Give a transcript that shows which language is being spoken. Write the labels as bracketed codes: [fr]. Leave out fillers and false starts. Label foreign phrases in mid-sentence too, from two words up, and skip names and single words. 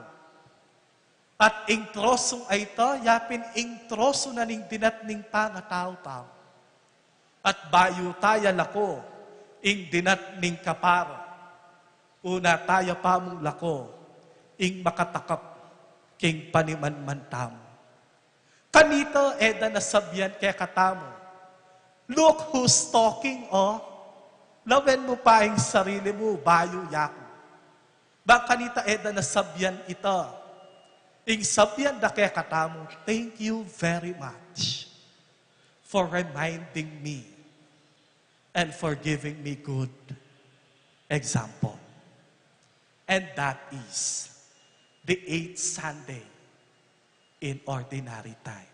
[pam] At ing trosong ay ito, yapin ing troso na ning dinat ning pangatao-tao. At bayo taya lako, ing dinat ning kapara. Una taya pa mong lako, ing makatakap, king paniman-man tamo. Kanito eda nasabyan kaya katamo. [en] Look who's talking, oh. [pam] Lawen mo pa ing sarili mo, bayo yako. Ba kanita eda nasabyan ito. Ing sabyan da kaya katamo, [en] thank you very much for reminding me and for giving me good example. And that is the 8th Sunday in ordinary time.